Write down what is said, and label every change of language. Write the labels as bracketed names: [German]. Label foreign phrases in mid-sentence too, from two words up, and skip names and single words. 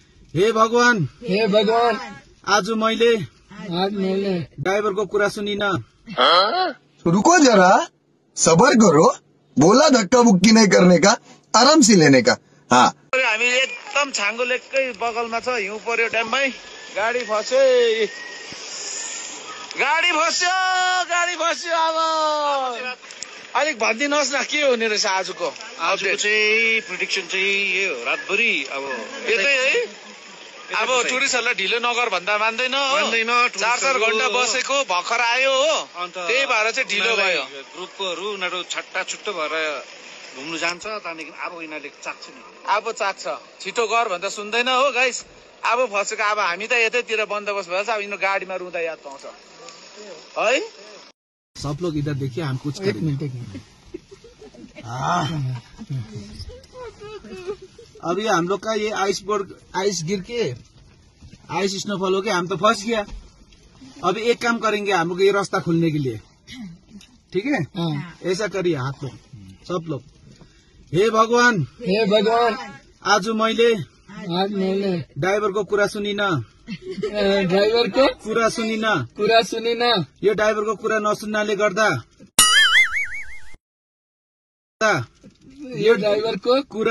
[Nepali] हे भगवान आज मैले ड्राइवर को कुरा सुनिन। [Hindi] रुको जरा, सबर करो। बोला धक्का बुक्की नहीं करने का, आराम से लेने का। हाँ, [Nepali] हामी एकदम छाङ्गो लेककै बगलमा छ, हिउँ पर्यो ड्याममै, गाडी फस्यो। अब अलिक भनिदिनुहोस् न के हुने रहेछ आजको चाहिँ प्रिडिक्सन चाहिँ यो रातभरि अब यतै है। अब टुरिस्टहरूलाई ढिलो नगर भन्दा मान्दैन 4-4 घण्टा बसेको भर्खर आयो हो, त्यही भएर चाहिँ ढिलो भयो। ग्रुपकोहरू उनीहरू छट्टा छुट्टो भएर घुम्नु जान्छ, त्यहाँदेखि अब यिनीहरूले चाख्छ नि, अब चाख्छ, छिटो गर भन्दा सुन्दैन हो गाइस। अब फसेको, अब हामी त यतैतिर बन्दोबस्त भएछ, अब यिनीहरू गाडीमा रुँदा याद पाउँछ है। [Hindi] सब लोग इधर देखिए, हम कुछ करेंगे। अभी हम लोग का ये आइस गिर के [English] ice snowfall [Hindi] हो गया, हम तो फंस गया। अभी एक काम करेंगे हम लोग, ये रास्ता खुलने के लिए, ठीक है? ऐसा करिए हाथ लोग, सब लोग। [Nepali] हे भगवान आज मैले ड्राइवर को कुरा सुनिन। ड्राइवर को कुरा सुनिन। यो ड्राइवर को कुरा नसुन्नाले गर्दा, यो ड्राइवर को कुरा